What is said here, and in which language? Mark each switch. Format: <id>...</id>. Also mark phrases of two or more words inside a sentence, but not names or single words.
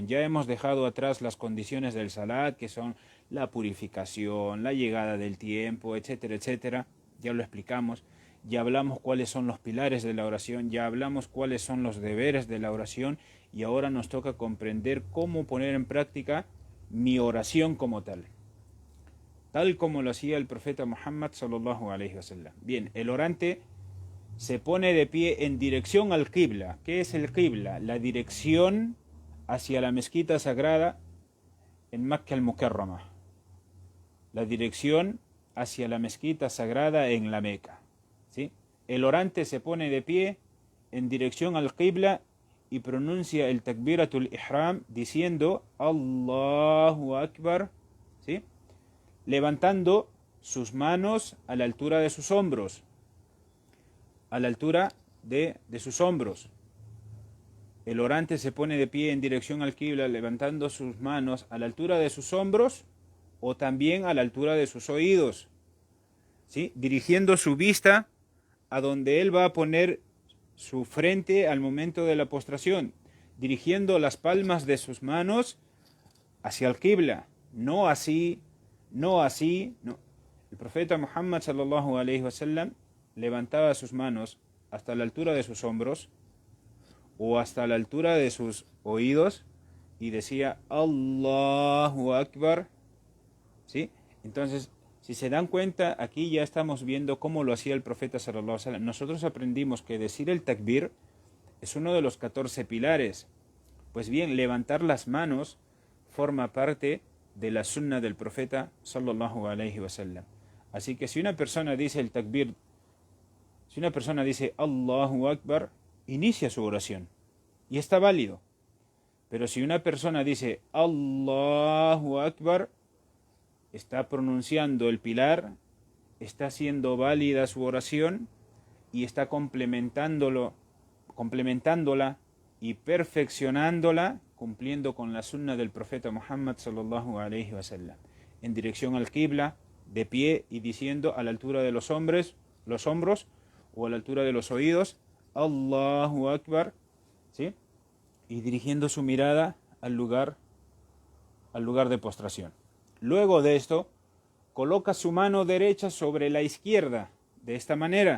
<es>Ya hemos dejado atrás las condiciones del salat, que son la purificación, la llegada del tiempo, etcétera, etcétera. Ya lo explicamos. Ya hablamos cuáles son los pilares de la oración, ya hablamos cuáles son los deberes de la oración y ahora nos toca comprender cómo poner en práctica mi oración como tal como lo hacía el profeta Muhammad</es> <ar>صلى الله عليه وسلم.</ar> <es>Bien, el orante se pone de pie en dirección al qibla. ¿Qué es el qibla? La dirección hacia la mezquita sagrada en Makkah al-Mukarrama. La dirección hacia la mezquita sagrada en la Meca, ¿sí? El orante se pone de pie en dirección al qibla y pronuncia el</es> <ar>تكبيرة الإحرام</ar> <es>diciendo</es> <ar>الله أكبر,</ar> <es>¿sí? Levantando sus manos a la altura de sus hombros, a la altura de sus hombros. el orante se pone de pie en dirección al qibla, levantando sus manos a la altura de sus hombros o también a la altura de sus oídos, ¿sí? Dirigiendo su vista a donde él va a poner su frente al momento de la postración, dirigiendo las palmas de sus manos hacia el qibla, no así, no así, no. El profeta Muhammad</es> <ar>صلى الله عليه وسلم</ar> <es>levantaba sus manos hasta la altura de sus hombros o hasta la altura de sus oídos y decía</es> <ar>الله أكبر,</ar> <es>¿sí? Entonces, si se dan cuenta, aquí ya estamos viendo cómo lo hacía el profeta</es> <ar>صلى الله عليه وسلم.</ar> <es>Nosotros aprendimos que decir el takbir es uno de los 14 pilares. Pues bien, levantar las manos forma parte de la sunna del profeta</es> <ar>صلى الله عليه وسلم.</ar> <es>Así que si una persona dice el takbir, si una persona dice</es> <ar>الله أكبر,</ar> <es>inicia su oración y está válido. Pero si una persona dice</es> <ar>الله أكبر,</ar> <es>está pronunciando el pilar, está haciendo válida su oración y está complementándola y perfeccionándola, cumpliendo con la sunna del profeta Muhammad</es> <ar>صلى الله عليه وسلم,</ar> <es>en dirección al qibla, de pie y diciendo a la altura de los hombros o a la altura de los oídos,</es> <ar>الله أكبر,</ar> <es>¿sí? Y dirigiendo su mirada al lugar de postración. Luego de esto, coloca su mano derecha sobre la izquierda, de esta manera.</es>